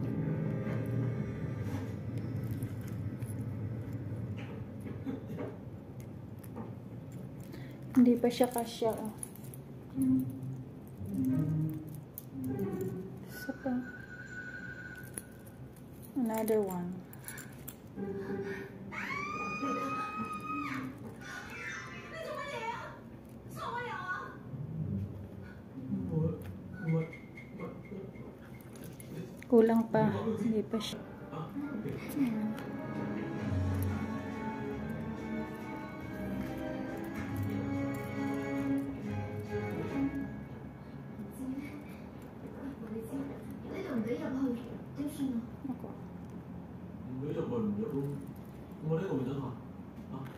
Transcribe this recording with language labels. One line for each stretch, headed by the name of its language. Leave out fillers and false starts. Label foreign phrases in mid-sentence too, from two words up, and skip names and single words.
Filipino: Hindi pa siya kasya. Oh. Isa pa.
English: Another one.
Cantonese: 你做乜嘢啊？傻乜嘢啊？
Filipino: Kulang pa. Hindi pa siya. Ayan. Ako.
Cantonese: 唔俾入咪唔入咯。我呢度咪等下。啊。